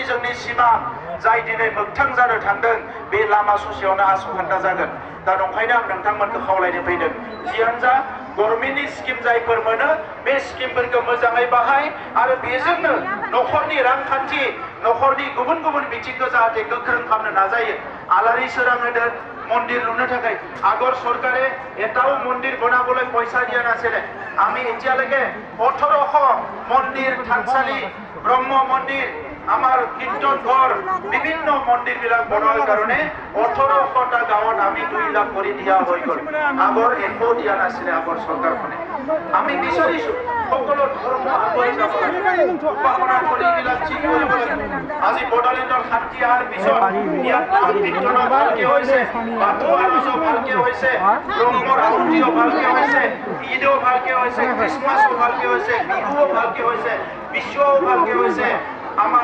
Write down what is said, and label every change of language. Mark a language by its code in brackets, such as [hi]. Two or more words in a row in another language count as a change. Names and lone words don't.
[brx] जोंनि सिमा जाय दिनै मोगथां जानो थांदों बे लामा ससेयावनो आसखान्दा जागोन दा नंखायनो आं नोंथांमोनखौ खावलायनो फैदों जियानो जा गभर्नमेन्टनि स्किम जायफोर मोनो बे स्किमफोरखौ मोजाङै बाहाय आरो बेजोंनो न'खरनि रांखान्थि न'खरनि गुबुन गुबुन बिथिंखौ जाहाथे गोख्रों खालामनो नाजायो आलारि सोरां होदों [as] মন্দির লুনে থাকে আগর সরকারে এটাও মন্দির বনাবলৈ পয়সা দিয়া নাছিলে আমি এতিয়ালৈকে 1800 মন্দির থানচালি ব্রহ্ম মন্দির আমার কীর্তন ঘর বিভিন্ন মন্দির বিলাক বনোৱাৰ কাৰণে 1800টা গাঁৱত আমি 2 লাখ কৰি দিয়া হৈ গ'ল আগৰ একো দিয়া নাছিলে আগৰ চৰকাৰখনে আমি বিচাৰিছো সকলো ধৰ্ম আগুৱাই যাব ভাৱনা কৰিবিলাক ঠিক কৰিব লাগে আজি বড়োলেণ্ডৰ শান্তি অহাৰ পিছত ইয়াত কীৰ্তন ভালকে হৈছে বাথৌ আৰজো ভালকে হৈছে ব্ৰহ্মৰ আৰতিও ভালকে হৈছে ঈদো ভালকে হৈছে খ্ৰীষ্টমাছো ভালকে হৈছে বিহুও ভালকে হৈছে বিশ্বও ভালকে হৈছে আমার